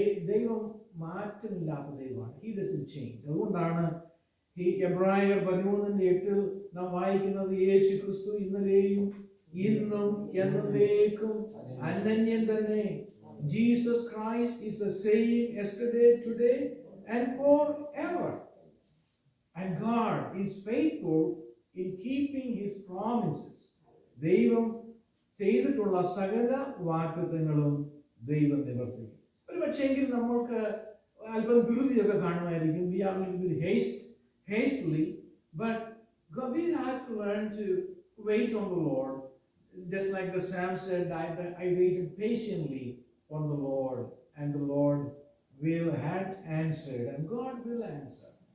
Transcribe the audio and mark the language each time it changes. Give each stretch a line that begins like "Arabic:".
Malayalam: ദൈവം മാറ്റമില്ലാത്ത ദൈവമാണ്.
English: He doesn't change.
Malayalam: അതുകൊണ്ടാണ് ഈ എബ്രായർ 13:8 നാം വായിക്കുന്നത്, യേശു ക്രിസ്തു ഇന്നലെയും ഇന്നും എന്നേക്കും അനന്യൻ തന്നെ.
English: Jesus Christ is the same yesterday, today and forever. And God is faithful in keeping His promises.
Malayalam: ദൈവം ചെയ്തിട്ടുള്ള സകല വാഗ്ദത്തങ്ങളും ദൈവം നിവർത്തിക്കും. ഒരു പക്ഷേങ്കിൽ നമ്മൾക്ക് അല്പം ധൃതിയൊക്കെ കാണുമായിരിക്കും.
English: We are a little bit hastily, but we have to learn to wait on the Lord. Just like the Psalm said, I waited patiently on the Lord, and the Lord will have answered, and God will answer.